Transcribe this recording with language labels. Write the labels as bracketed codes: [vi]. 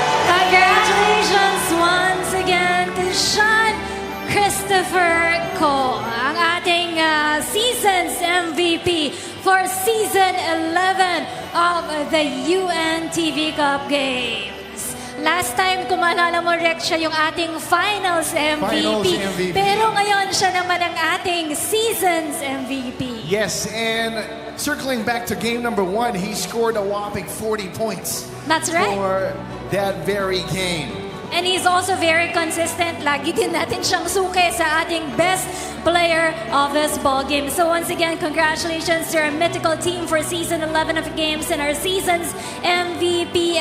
[en] Congratulations once again to Sean Christopher Cole, [tl] ang ating [en] season's MVP for Season 11 of the UNTV Cup Games. [tl] Last time, kung maalala mo, Rex, siya yung ating Finals MVP. [en] Finals MVP. [tl] Pero ngayon, siya naman ang ating Season's MVP. [en] Yes, and circling back to game number 1, he scored a whopping 40 points. That's right. For that very game. And he's also very consistent. [tl] Lagi din natin siyang suki sa ating [en] best player of this ball game. So once again, congratulations to our mythical team for Season 11 of games and our season's MVP.